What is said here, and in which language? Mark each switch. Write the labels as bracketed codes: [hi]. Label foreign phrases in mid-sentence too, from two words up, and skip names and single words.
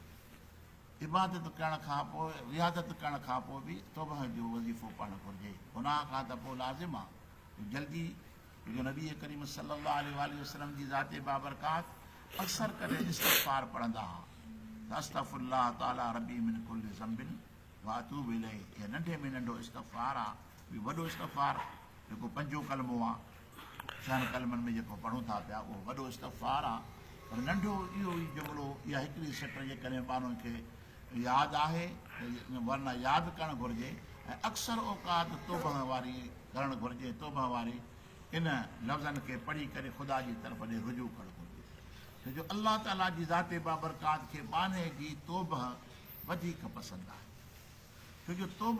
[sd] इबादत करण खां पोइ रियादत करण खां पोइ बि तौबह जो वज़ीफ़ो पढ़णु घुरिजे गुनाह खां त पोइ लाज़िम आहे जल्दी जो नबी करीम [ar] صلى الله عليه وسلم [sd] जी ज़ात बाबरकात अक्सर करे इस्तग़फ़ार पढ़ंदा हुआ [ar] أستغفر الله تعالى ربي من كل ذنب وأتوب إليه [sd] इहो नंढे में नंढो इस्तग़फ़ार आहे वॾो इस्तग़फ़ार जेको पंजो कलमो आहे छहनि कलमनि में जेको पढ़ूं था पिया उहो वॾो इस्तग़फ़ार आहे पर नंढो इहो ई जुमिलो इहा हिकिड़ी सिट जेकॾहिं माण्हुनि खे यादि आहे वरना यादि करणु घुरिजे ऐं अक्सर औक़ात तौबह वारी करणु घुरिजे तौबह वारी इन लफ़्ज़नि खे पढ़ी करे ख़ुदा जी तरफ़ ॾे रुजू करणु घुरिजे छो जो अल्लाह ताला जी ज़ात बाबरकात खे बाने जी तौबह वधीक पसंदि आहे छो जो तौबह